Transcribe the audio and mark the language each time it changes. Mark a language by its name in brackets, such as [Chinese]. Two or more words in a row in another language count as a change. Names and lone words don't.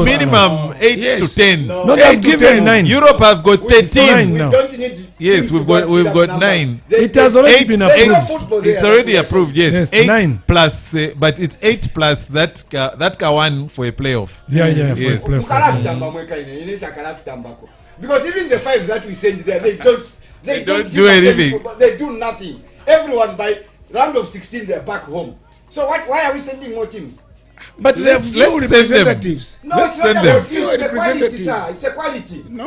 [English] minimum 8 Yes. to 10. No, they've given 9. Europe have got 13. now. We don't need Yes, teams we've to got numbers. 9. It has already 8, been There's no approved. football there. It's already approved. Yes, Yes, 8 9. plus, but it's 8 plus that one for a playoff. Yeah, Yes. for a playoff. [Bemba] Mukalafitamba mweka ine sakalafitambako. [English] Because even the 5 that we send there, they don't don't give do us any anything. football. They do nothing. Everyone by round of 16 they're back home. So why are we sending more teams? But they have few let's send them. representatives. No, Let's it's not send about them. you. It's a quality, sir. It's a quality. No,